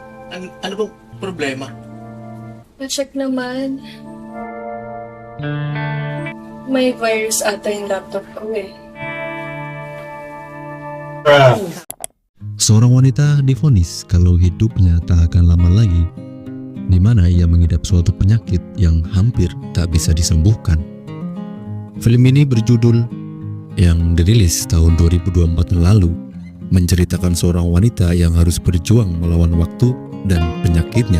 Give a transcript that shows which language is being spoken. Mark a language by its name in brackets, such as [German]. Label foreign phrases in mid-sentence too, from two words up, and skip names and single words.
[Filipino] Ano bang problema? Pa-check naman. May virus ata yung laptop ko eh. [Indonesian] Seorang wanita divonis kalau hidupnya tak akan lama lagi, di mana ia mengidap suatu penyakit yang hampir tak bisa disembuhkan. Film ini berjudul yang dirilis tahun 2024 lalu, menceritakan seorang wanita yang harus berjuang melawan waktu dan penyakitnya.